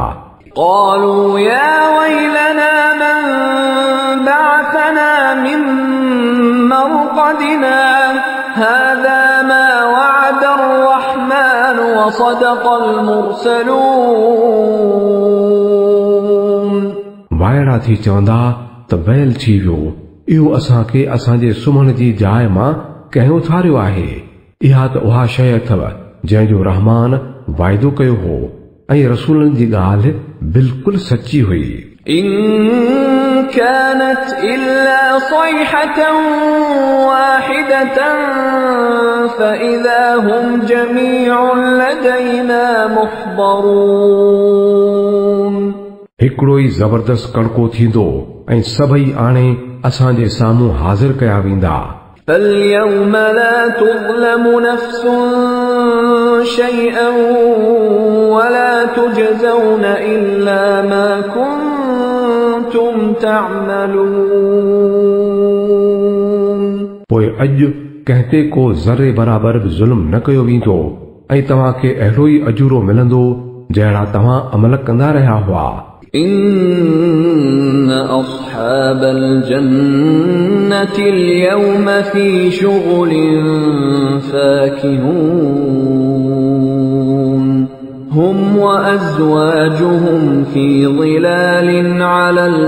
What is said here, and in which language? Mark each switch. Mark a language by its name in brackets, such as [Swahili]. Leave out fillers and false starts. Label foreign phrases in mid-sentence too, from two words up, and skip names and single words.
[Arabic] قالوا يا ويلنا من بعثنا من مرقدنا هذا ما وعد الرحمن وصدق المرسلون [Sindhi] वायड़ा थी चवंदा त बैल थी वियो इहो असांखे असांजे सुम्हण जी जाइ मां कंहिं उथारियो आहे। इहा त उहा शइ अथव जंहिंजो रहमान वाइदो कयो हो ऐं रसूलनि जी ॻाल्हि बिल्कुलु सची हुई। [Arabic] إن كانت إلا صيحة واحدة فإذا هم جميع لدينا محضرون [Sindhi] हिकिड़ो ई ज़बरदस्त कड़को थींदो ऐं सभई आणे असांजे साम्हूं हाज़िर कया वेंदा। [Arabic] فاليوم لا تظلم نفس شيئا ولا تجزون إلا ما كنتم تعملون [Sindhi] पोइ अॼु कंहिं ते को ज़रे बराबर बि ज़ुल्म न कयो वेंदो ऐं तव्हांखे अहिड़ो ई अजूरो मिलंदो जहिड़ा तव्हां अमल कंदा रहिया हुआ। [Arabic] إن أصحاب الجنة اليوم في شغل فاكهون هم وأزواجهم في ظلال على